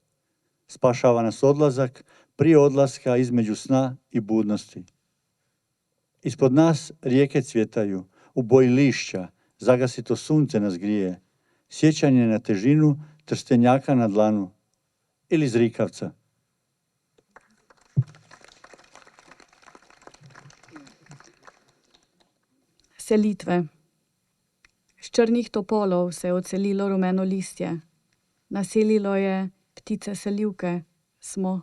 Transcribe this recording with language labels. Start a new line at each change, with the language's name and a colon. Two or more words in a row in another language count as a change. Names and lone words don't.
Croatian: Spašava nas odlazak, prije odlaska između sna i budnosti. Ispod nas rijeke cvjetaju, u boji lišća, zagasito sunce nas grije, sjećanje na težinu trstenjaka na dlanu ili zrikavca.
Slovenian: Selitve. Z črnih topolov se je odselilo rumeno listje. Naselilo je ptice selivke, smo.